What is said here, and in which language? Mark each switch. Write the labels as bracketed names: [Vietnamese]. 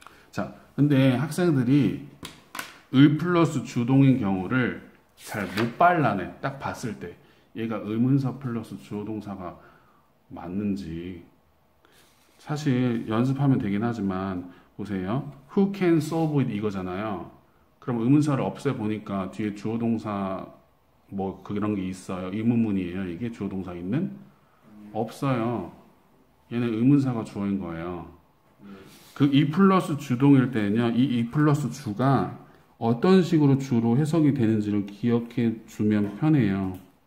[Korean] 자, 근데 학생들이 의 플러스 주동인 경우를 잘 못 발라내. 딱 봤을 때 얘가 의문사 플러스 주어 동사가 맞는지 사실 연습하면 되긴 하지만 보세요. [English] Who can solve it [Korean] 이거잖아요. 그럼 의문사를 없애보니까 뒤에 주어 동사 뭐 그런 게 있어요. 의문문이에요. 이게 주어 동사 있는? 없어요. 얘는 의문사가 주어인 거예요. 그 이 플러스 주동일 때는요. 이 플러스 주가 어떤 식으로 주로 해석이 되는지를 기억해 주면 편해요.